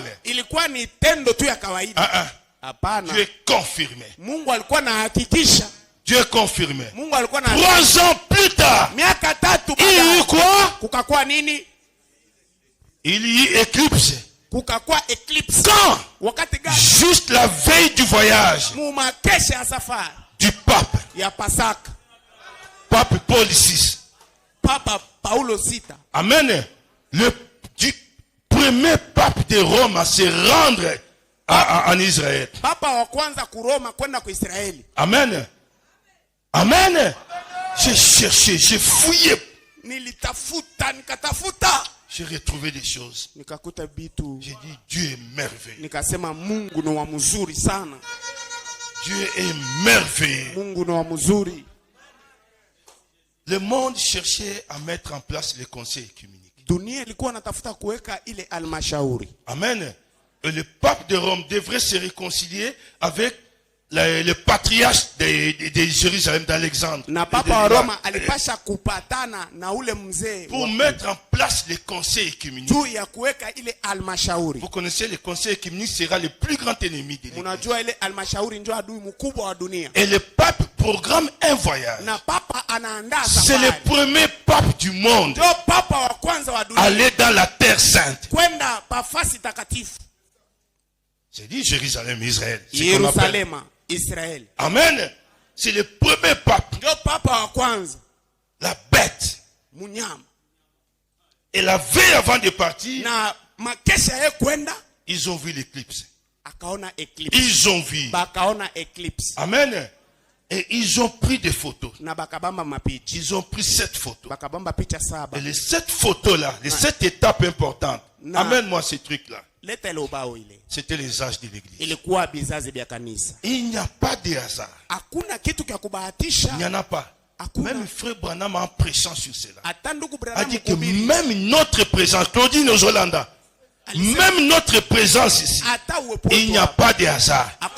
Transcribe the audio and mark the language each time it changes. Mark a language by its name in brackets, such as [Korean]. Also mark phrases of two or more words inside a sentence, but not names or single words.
[French] Dieu est confirmé. Dieu est confirmé. 3 ans plus tard, il y a eu quoi? Il y a eu éclipse. [Swahili] Kukakwa eclipse. [French] Quand? [Swahili] Wakati gani? [French] Juste la veille du voyage. [Swahili] Mumakesha ya safari. [French] Du pape. [Swahili] Ya Pasaka. [French] Pape Paul VI. Papa Paulo VI. Amen. Le premier pape de Rome à se rendre en Israël. [Swahili] Papa wa kwanza ku Roma kwenda ku Israeli. Amen. Amen. [French] J'ai cherché, j'ai fouillé. [Swahili] Nilitafuta, nikatafuta. [French] J'ai retrouvé des choses. [Swahili] Nikakuta bitu. [French] J'ai dit Dieu est merveilleux. [Swahili] Nikasema Mungu ni wa mzuri sana. [French] Dieu est merveilleux. [Swahili] Mungu ni wa mzuri. [French] Le monde cherchait à mettre en place les conseils œcuméniques. [Swahili] Dunia ilikuwa natafuta kuweka ile almashauri. Amen. [French] Et le pape de Rome devrait se réconcilier avec le patriarche de Jérusalem d'Alexandre. [Swahili] Na papa wa Roma alipasha kupatana na ule mzee [French] pour mettre en place les conseils œcuméniques. [Swahili] Juu ya kuweka ile almashauri. [French] Vous connaissez le conseil œcuménique sera le plus grand ennemi de l'Église. [Swahili] Unajua ile almashauri ndio adui mkubwa wa dunia. [French] Et le pape programme un voyage. [Swahili] Na papa anaandaa safari. [French] C'est le premier pape du monde. [Swahili] Ndio papa wa kwanza wa dunia. [French] Aller dans la terre sainte. [Swahili] Kwenda pafasi takatifu. [French] C'est dit Jérusalem, Israël. Jérusalem, Israël. Amen. C'est le premier pape. [Swahili] Ndio papa wa kwanza. [French] La bête. Munyama. Et la veille avant de partir. [Swahili] Na makesha ye kwenda. [French] Ils ont vu l'éclipse. [Swahili] Akaona eclipse. [French] Ils ont vu. [Swahili] Bakaona eclipse. Amen. [French] Et ils ont pris des photos. [Swahili] Na bakabamba mapicha. [French] Ils ont pris 7 photos. [Swahili] Bakabamba picha saba. [French] Et les 7 photos là, les 7 étapes importantes. Amène-moi ces trucs là. C'était les âges de l'église. Il n'y a pas de hasard. Il n'y en a pas. Même frère Branham en pressant sur cela. A dit que même notre présence, Claudine Ozolanda, même notre présence ici, il n'y a pas de hasard.